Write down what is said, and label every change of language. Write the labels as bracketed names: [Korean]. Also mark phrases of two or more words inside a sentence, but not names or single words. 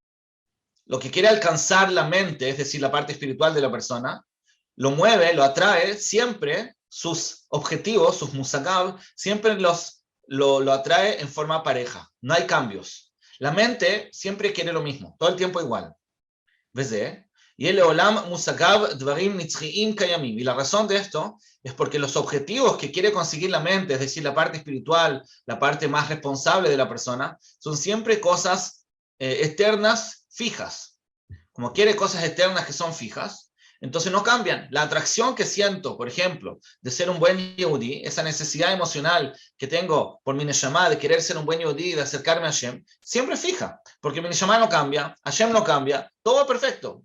[Spanish] Lo que quiere alcanzar la mente, es decir, la parte espiritual de la persona, lo mueve, lo atrae, siempre sus objetivos, sus musagav, siempre lo atrae en forma pareja. No hay cambios. La mente siempre quiere lo mismo, todo el tiempo igual. [Hebrew] ¿Ves? [Spanish] Y el [Hebrew] עולם מושגיו דברים נצחיים קיימים. [Spanish] Y la razón de esto es porque los objetivos que quiere conseguir la mente, es decir, la parte espiritual, la parte más responsable de la persona, son siempre cosas eternas, fijas. Como quiere cosas eternas que son fijas, entonces no cambian. La atracción que siento, por ejemplo, de ser un buen Yehudi, esa necesidad emocional que tengo por mi neshama de querer ser un buen Yehudi, de acercarme a Hashem, siempre fija, porque mi neshama no cambia, Hashem no cambia, todo perfecto.